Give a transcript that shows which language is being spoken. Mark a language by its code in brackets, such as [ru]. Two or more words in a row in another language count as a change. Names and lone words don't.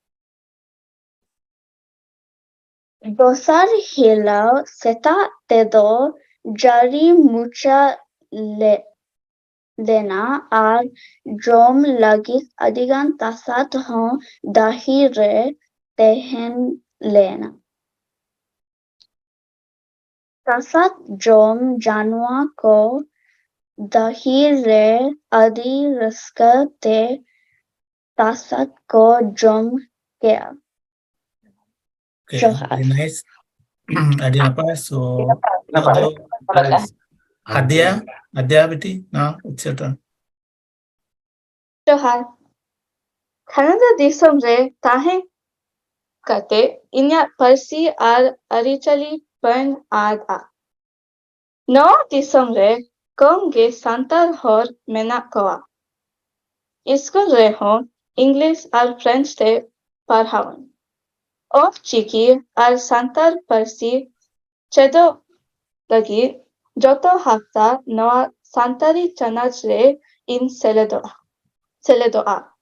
[sat] ᱫᱚᱥᱟᱨ ᱦᱤᱞᱳᱜ ᱥᱮᱛᱟᱜ ᱛᱮᱫᱚ ᱡᱟᱹᱲᱤ ᱢᱩᱪᱟᱹᱫ ᱞᱮᱱᱟ ᱟᱨ ᱡᱚᱢ ᱞᱟᱹᱜᱤᱫ ᱟᱹᱰᱤᱜᱟᱱ ᱛᱟᱥᱟᱫ ᱦᱚᱸ ᱫᱟᱹᱦᱤ ᱨᱮ ᱛᱟᱦᱮᱸ ᱞᱮᱱᱟ᱾ ᱛᱟᱥᱟᱫ ᱡᱚᱢ ᱡᱟᱱᱣᱟ ᱠᱚ ᱫᱟᱹᱦᱤ ᱨᱮ ᱟᱹᱰᱤ ᱨᱟᱹᱥᱠᱟᱹ ᱛᱮ ᱛᱟᱥᱟᱫ ᱠᱚ ᱡᱚᱢ ᱠᱮᱜᱼᱟ᱾ [en] Okay, Johar. very nice. [sat] Adi napa? [en] So, Napa? Adia beti, now it's your turn. [sat] ᱡᱚᱦᱟᱨ ᱠᱟᱱᱟᱰᱟ ᱫᱤᱥᱚᱢ ᱨᱮ ᱛᱟᱦᱮᱸ ᱠᱟᱛᱮ ᱤᱧᱟᱹᱜ ᱯᱟᱹᱨᱥᱤ ᱟᱨ ᱟᱹᱨᱤᱪᱟᱹᱞᱤ ᱵᱟᱹᱧ ᱟᱫᱼᱟ᱾ ᱱᱚᱣᱟ ᱫᱤᱥᱚᱢ ᱨᱮ ᱠᱚᱢ ᱜᱮ ᱥᱟᱱᱛᱟᱲ ᱦᱚᱲ ᱢᱮᱱᱟᱜ ᱠᱚᱣᱟ᱾ ᱤᱥᱠᱩᱞ ᱨᱮᱦᱚᱸ ᱤᱝᱞᱤᱥ ᱟᱨ ᱯᱷᱨᱮᱧᱪ ᱛᱮ ᱯᱟᱲᱦᱟᱣᱟᱹᱧ᱾ ᱚᱞᱪᱤᱠᱤ ᱟᱨ ᱥᱟᱱᱛᱟᱲ ᱯᱟᱹᱨᱥᱤ ᱪᱮᱫᱚᱜ ᱞᱟᱹᱜᱤᱫ ᱡᱚᱛᱚ ᱦᱟᱯᱛᱟ ᱱᱚᱣᱟ ᱥᱟᱱᱛᱟᱲᱤ ᱪᱟᱱᱟᱪ ᱨᱮ ᱤᱧ ᱥᱮᱞᱮᱫᱚᱜᱼᱟ᱾